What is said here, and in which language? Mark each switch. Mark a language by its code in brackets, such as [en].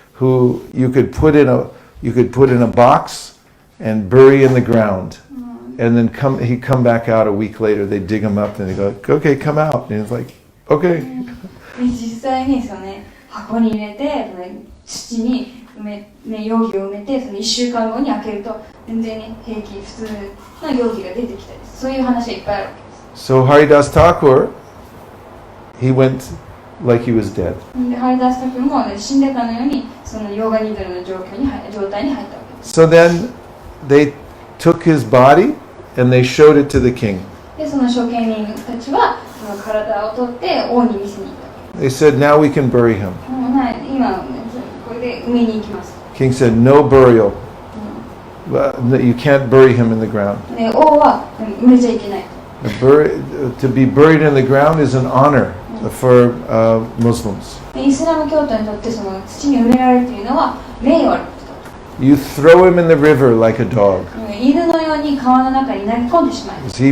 [en] who you could put in a box and bury in the ground, and then he'd come back out a week later. They dig him up and they go, okay, come out, and he's like, okay. [ja] 実際にそのね、箱に入れて土に容器を埋めて、その1週間後に開けると全然ね、平気普通の容器が出てきたり、そういう話がいっぱいあるわけです。 [en] So Haridasa Thakur, he went like he was dead. [ja] で、ハリダースタ君も、ね、死んでたのように、そのヨガニドルの状態に入ったわけです。 [en] So then they took his body and they showed it to the king. [ja] で、その処刑人たちはその体を取って王に見せに行ったわけです。 [en] They said, now we can bury him. [ja] 今これで埋めに行きます。 [en] King said, no burial. You can't bury him in the ground. [ja] で、王は埋めちゃいけない。 [en] To be buried in the ground is an honor for Muslims. [ja] イスラム教徒にとってその土に埋められるというのは名誉あること。 [en] You throw him in the river like a dog. [ja] 犬のように川の中に投げ込んでしまいます。